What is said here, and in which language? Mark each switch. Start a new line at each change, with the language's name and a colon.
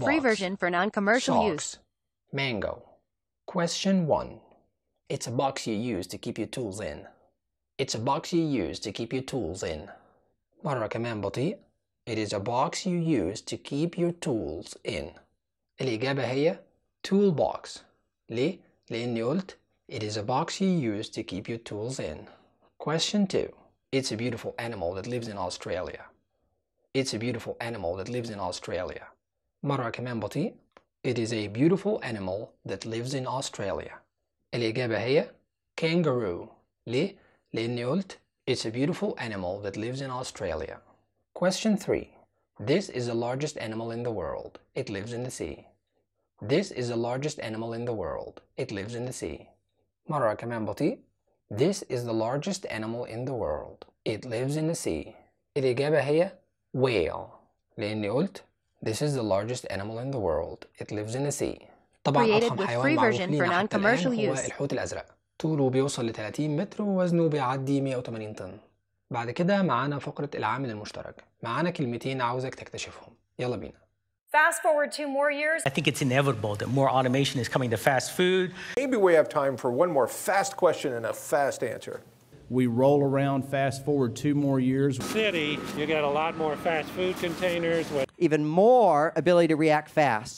English: with free version for non-commercial socks, use. Mango. Question one. It's a box you use to keep your tools in. It's a box you use to keep your tools in.
Arabic: مرة كمان بطيء.
English: It is a box you use to keep your tools in.
Arabic: الإجابة هي toolbox. ليه؟ لأني قلت
English: It is a box you use to keep your tools in. Question 2. It's a beautiful animal that lives in Australia. It's a beautiful animal that lives in Australia.
Arabic: مرة كمان بطيء.
English: It is a beautiful animal that lives in Australia.
Arabic: الإجابة هي kangaroo. ليه؟ لأني قلت
English: It's a beautiful animal that lives in Australia. Question 3. This is the largest animal in the world. It lives in the sea. This is the largest animal in the world. It lives in the sea.
Arabic: مرة كمان بطيء.
English: This is the largest animal in the world. It lives in the sea.
Arabic: الإجابة هي whale. لأني قلت
English: This is the largest animal in the world. It lives in the sea.
Arabic: طبعا أضخم حيوان معروف لينا حتى الآن هو الحوت الأزرق. طوله بيوصل ل 30 متر ووزنه بيعدي 180 طن. بعد كده معانا فقرة العامل المشترك. معانا كلمتين عاوزك تكتشفهم. يلا بينا.
English: Fast forward two more years. I think it's inevitable that more automation is coming to fast food. Maybe we have time for one more fast question and a fast answer. We roll around fast forward two more years. City, you get a lot more fast food containers. Even more ability to react fast.